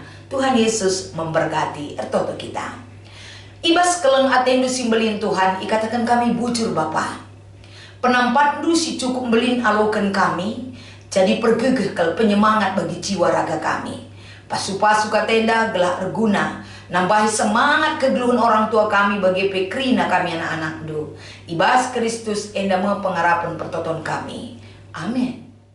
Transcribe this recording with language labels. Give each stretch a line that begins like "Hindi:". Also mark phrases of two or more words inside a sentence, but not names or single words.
Batak Karo: Tuhan Yesus memberkati ertoto kita. Ibas keleng atendu simbelin Tuhan, ikatakan kami bujur Bapa. Penampat si cukup belin alokan kami, jadi pergegeh kal penyemangat bagi jiwa raga kami. Pasu-pasu katenda gelah erguna, nambahi semangat kegeluhan orang tua kami bagi pekrina kami anak-anak do. Ibas Kristus enda me pengharapan pertoton kami. Amin.